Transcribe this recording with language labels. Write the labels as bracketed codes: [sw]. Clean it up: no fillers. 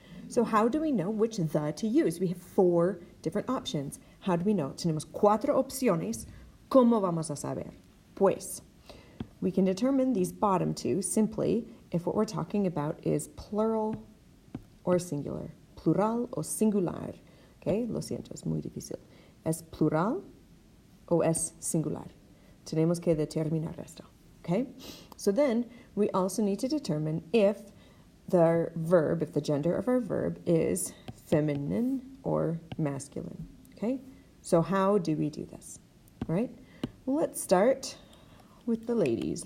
[en] So how do we know which the to use? We have 4 different options. How do we know? [es] Tenemos 4 opciones. ¿Cómo vamos a saber? Pues, [en] we can determine these bottom 2 simply if what we're talking about is plural or singular. [es] Plural o singular. Okay, lo siento, es muy difícil. ¿Es plural o es singular? Tenemos que determinar esto. [en] Okay, so then we also need to determine if the verb, if the gender of our verb is feminine or masculine. Okay, so how do we do this? All right, well, let's start with the ladies.